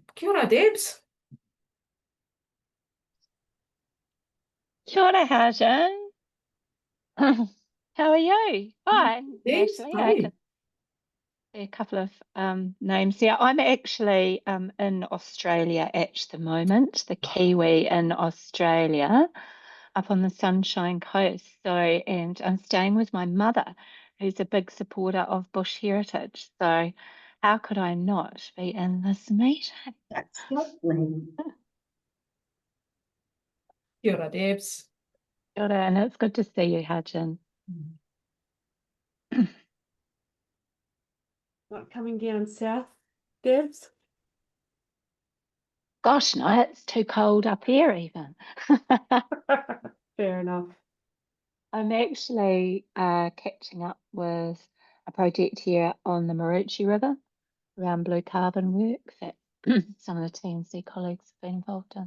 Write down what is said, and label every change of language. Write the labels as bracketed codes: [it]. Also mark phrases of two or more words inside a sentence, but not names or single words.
[mi] Kia ora, Debs. Kia ora, [en] Hajan. How are you? Fine, Debs, Natalie. hi. I can see a couple of names here. I'm actually in Australia at the moment, the Kiwi in Australia, up on the Sunshine Coast. And I'm staying with my mother, who's a big supporter of bush heritage. So how could I not be in this meeting? That's lovely. [mi] Kia ora, Debs. Kia ora, [en] and it's good to see you, Hajan. Not coming down south, Debs? Gosh, no, it's too cold up here even. Fair enough. I'm actually catching up with a project here on the Miradi River around blue carbon work that some of the TNC colleagues have been involved in.